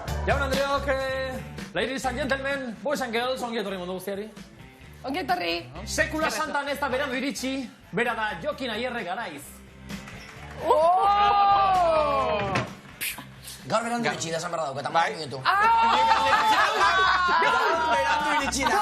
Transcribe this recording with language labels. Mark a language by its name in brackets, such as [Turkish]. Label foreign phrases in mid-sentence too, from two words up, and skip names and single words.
[Basque] Jaun Andreok, [English] ladies and gentlemen, boys and girls, [Basque] ongi etorri mundu guztiari. Ongi etorri. Sekula santan ez da berandu iritsi, bera da Jokin Aierre Garaiz. Gaur berandu iritsi da esan behar dauk, eta maak minutu. Berandu iritsi da.